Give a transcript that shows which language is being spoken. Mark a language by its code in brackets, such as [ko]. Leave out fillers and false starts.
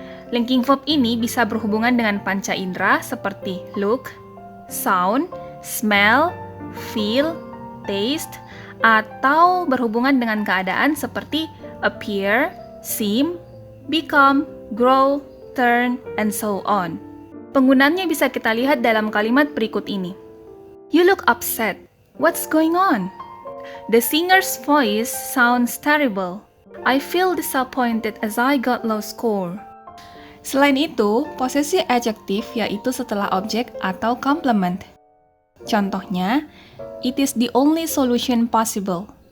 [id] Linking verb ini bisa berhubungan dengan panca indera seperti look, sound, smell, feel, taste, atau berhubungan dengan keadaan seperti appear, seem, become, grow, turn, and so on. Penggunaannya bisa kita lihat dalam kalimat berikut ini. [en] You look upset. What's going on? The singer's voice sounds terrible. I feel disappointed as I got low score. [id] Selain itu, posisi adjektif yaitu setelah objek atau complement. Contohnya, [en] it is the only solution possible.